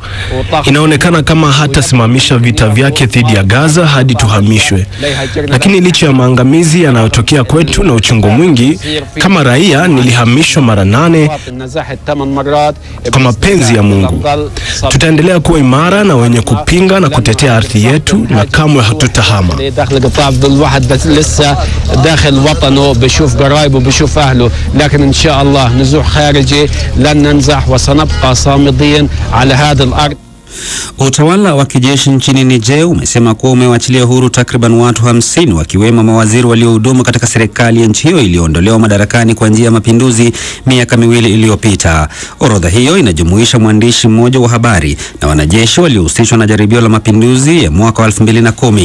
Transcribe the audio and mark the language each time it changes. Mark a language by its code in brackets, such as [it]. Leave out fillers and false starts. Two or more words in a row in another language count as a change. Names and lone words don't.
[sw] Inaonekana kama hatasimamisha vita vyake dhidi ya Gaza hadi tuhamishwe. Lakini licha ya maangamizi yanayotokea kwetu na uchungu mwingi, kama raia nilihamishwa mara 8 kwa mapenzi ya Mungu. Tutaendelea kuwa imara na wenye kupinga na kutetea ardhi yetu na kamwe hatutahama. [ar] داخل وطنه بشوف قرايبه بشوف أهله، لكن إن شاء الله نزوح خارجي لن ننزح وسنبقى صامدين على هذا الأرض. [sw] Utawala wa kijeshi nchini Niger umesema kuwa umewachilia huru takriban watu 50 wakiwemo mawaziri waliohudumu katika serikali ya nchi hiyo iliyoondolewa madarakani kwa njia ya mapinduzi miaka 2 iliyopita. Orodha hiyo inajumuisha mwandishi mmoja wa habari na wanajeshi waliohusishwa na jaribio la mapinduzi ya mwaka 2010.